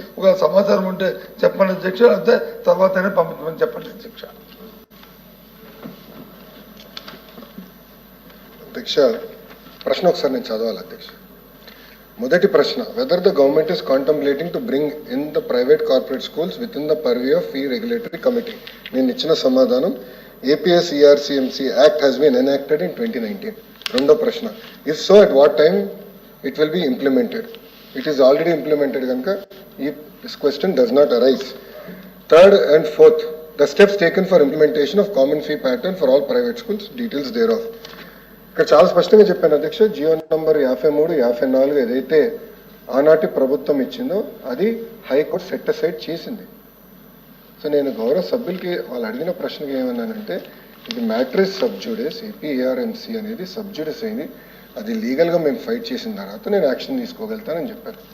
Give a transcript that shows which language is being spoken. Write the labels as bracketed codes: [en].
[te] ఒక సమాచారం ఉంటే చెప్పండి అధ్యక్ష, అంతే తర్వాతనే పంపించమని చెప్పండి అధ్యక్ష. అధ్యక్ష, ప్రశ్న ఒకసారి నేను చదవాలి అధ్యక్ష. మొదటి ప్రశ్న, [en] Whether the government is contemplating to bring in the private corporate schools within the purview of fee regulatory committee. [te] నేను ఇచ్చిన సమాధానం [en] APS ERCMC Act has been enacted in 2019. [te] రెండో ప్రశ్న, [en] if so at what time it will be implemented? It is already implemented కనుక this question does not arise. Third and fourth, the steps taken for implementation of common fee pattern for all private schools, details thereof. [te] ఇక్కడ చాలా స్పష్టంగా చెప్పాను అధ్యక్ష. GO number 53, 54 ఏదైతే ఆనాటి ప్రభుత్వం ఇచ్చిందో అది హైకోర్టు సెట్ అసైడ్ చేసింది. సో నేను గౌరవ సభ్యులకి వాళ్ళు అడిగిన ప్రశ్నకి ఏమన్నానంటే, ఇది మ్యాట్రిస్ సబ్జూడిస్, APARMC అనేది సబ్జూడిస్ అయింది, అది లీగల్గా మేము ఫైట్ చేసిన తర్వాత నేను యాక్షన్ తీసుకోగలుగుతానని చెప్పాను.